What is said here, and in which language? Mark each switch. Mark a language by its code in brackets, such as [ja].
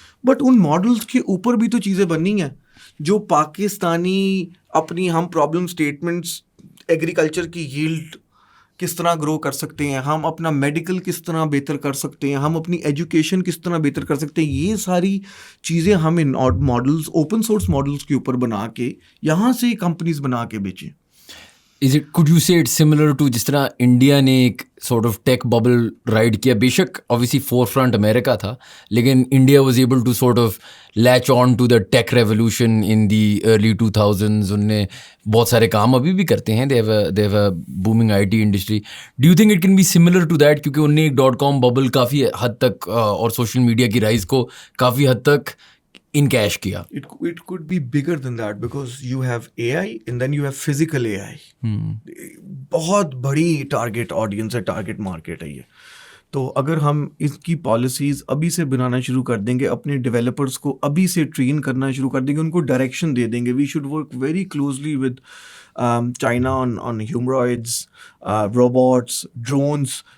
[ur] But in models کے اوپر بھی تو چیزیں بننی ہیں جو پاکستانی اپنی ہم پرابلم سٹیٹمنٹس ایگریکلچر کی ییلڈ کس طرح گرو کر سکتے ہیں, ہم اپنا میڈیکل کس طرح بہتر کر سکتے ہیں, ہم اپنی ایجوکیشن کس طرح بہتر کر سکتے ہیں, یہ ساری چیزیں ہم ان ماڈلز, اوپن سورس ماڈلز کے اوپر بنا کے یہاں سے کمپنیز بنا کے بیچیں. [en] could you say it's similar to [ur] جس طرح انڈیا نے ایک [en] sort of tech bubble ride کیا, بے شک obviously forefront [ur] امریکہ تھا, لیکن India [en] was able to sort of latch on to the tech revolution in the early 2000s. [ur] ان نے بہت سارے کام ابھی بھی کرتے ہیں, [en] they have a booming IT industry. Do you think it can be similar to that, [ur] کیونکہ انہوں نے ایک .com bubble کافی حد تک اور سوشل میڈیا کی رائز کو کافی حد تک انکیش کیا. [en] It could be bigger than that because you have AI and then you have physical AI. [ur] بہت بڑی ٹارگیٹ آڈینس ہے, ٹارگیٹ مارکیٹ ہے یہ. تو اگر ہم اس کی پالیسیز ابھی سے بنانا شروع کر دیں گے, اپنے ڈیولپرس کو ابھی سے ٹرین کرنا شروع کر دیں گے, ان کو ڈائریکشن دے دیں گے. [en] We should work very closely with China on humanoids, robots, drones.